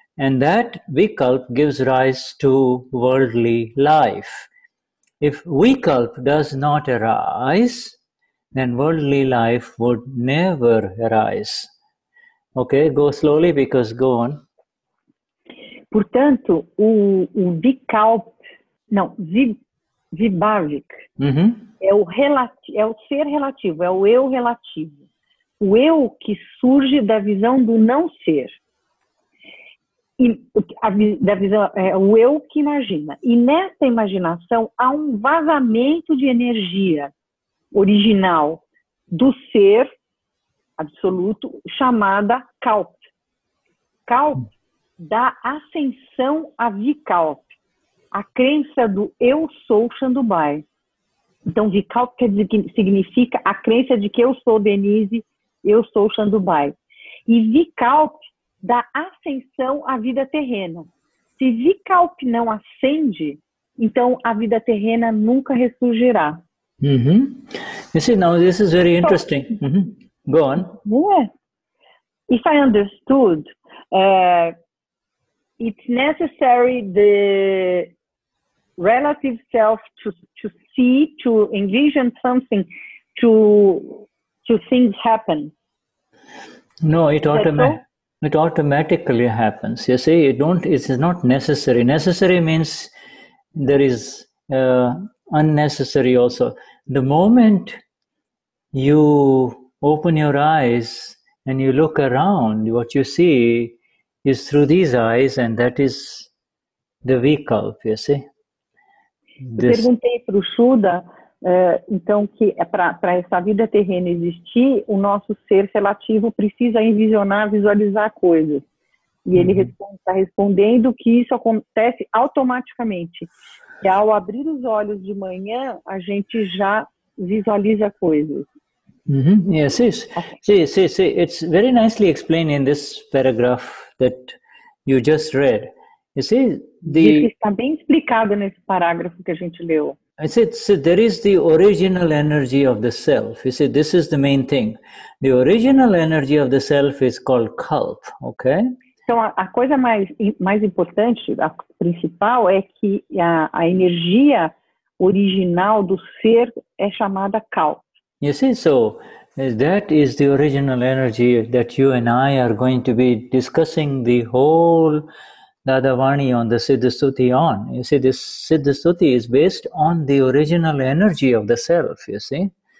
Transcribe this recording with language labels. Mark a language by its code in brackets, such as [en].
[en] And that vikalp gives rise to worldly life. If vikalp does not arise, then worldly life would never arise. Okay, go slowly because go on. [pt] Portanto, o vikalp, não, vibhaavik, é o ser relativo, é o eu relativo. O eu que surge da visão do não ser. E da visão, é o eu que imagina. E nessa imaginação há um vazamento de energia original do ser absoluto, chamada Kalp. Kalp dá ascensão a vikalp, a crença do eu sou Shandubai. Então, vikalp significa a crença de que eu sou Denize, eu sou Shandubai. E vikalp dá ascensão à vida terrena. Se vikalp não ascende, então a vida terrena nunca ressurgirá. [en] You see, now this is very interesting. Go on. Yeah. If I understood, it's necessary the relative self to see, to envision something, to things happen. No, it automatically happens. You see, it is not necessary. Necessary means there is unnecessary also. The moment you open your eyes and you look around, what you see is through these eyes, and that is the vikalp, you see. [pt] Eu perguntei para o Shuddha, então, que para essa vida terrena existir, o nosso ser relativo precisa envisionar, visualizar coisas. E ele está respondendo que isso acontece automaticamente. Que ao abrir os olhos de manhã, a gente já visualiza coisas. [en] Yes, see, it's very nicely explained in this paragraph that you just read. You see, [pt] Isso está bem explicado nesse parágrafo que a gente leu. [en] I said, so there is the original energy of the self. You see, this is the main thing. The original energy of the self is called Kalp, okay? [pt] Então, a coisa mais importante, a principal, é que a energia original do ser é chamada Kalp. [en] You see, so that is the original energy that you and I are going to be discussing the whole Dadavani on the Siddha Stuti on. You see, this Siddha Stuti is based on the original energy of the self, you see.